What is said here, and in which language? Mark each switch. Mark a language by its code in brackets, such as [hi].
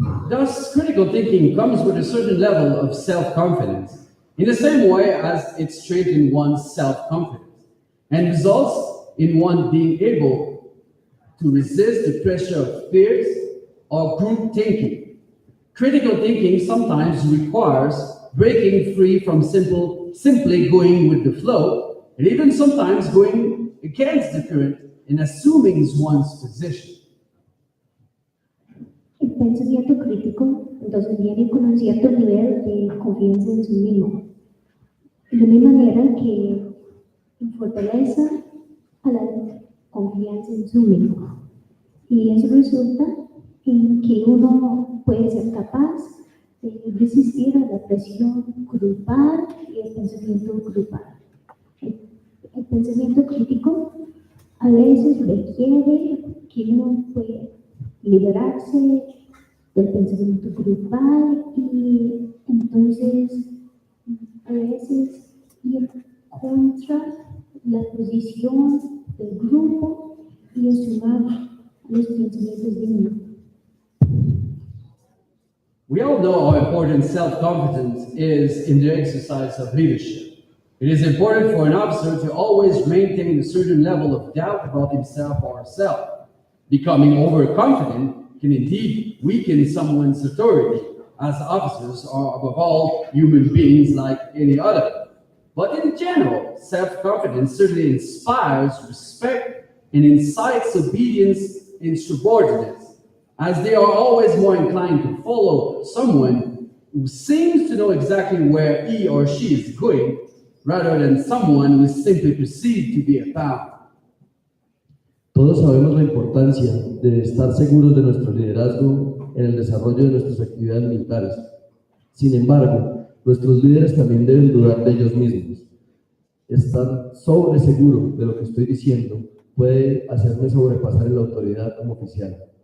[en] Thus, critical thinking comes with a certain level of self-confidence, in the same way as it strengthens one's self-confidence, and results in one being able to resist the pressure of peers or group thinking. Critical thinking sometimes requires breaking free from simply going with the flow, and even sometimes going against the current and assuming one's position. [es] El pensamiento crítico entonces viene con un cierto nivel de confianza en sí mismo, de la misma manera que fortaleza a la confianza en sí mismo. Y eso resulta en que uno puede ser capaz de resistir a la presión grupal y el pensamiento grupal. El pensamiento crítico a veces requiere que uno pueda liberarse del pensamiento grupal y entonces a veces ir contra la posición del grupo y sumar los pensamientos de uno. [en] We all know how important self-confidence is in the exercise of leadership. It is important for an officer to always maintain a certain level of doubt about himself or herself. Becoming overconfident can indeed weaken someone's authority, as officers are above all human beings like any other. But in general, self-confidence certainly inspires respect and incites obedience in subordinates, as they are always more inclined to follow someone who seems to know exactly where he or she is going, rather than someone who is simply perceived to be a pal. [es] Todos sabemos la importancia de estar seguros de nuestro liderazgo en el desarrollo de nuestras actividades militares. Sin embargo, nuestros líderes también deben dudar de ellos mismos. Estar seguro de lo que estoy diciendo puede hacerme sobrepasar en la autoridad como oficial.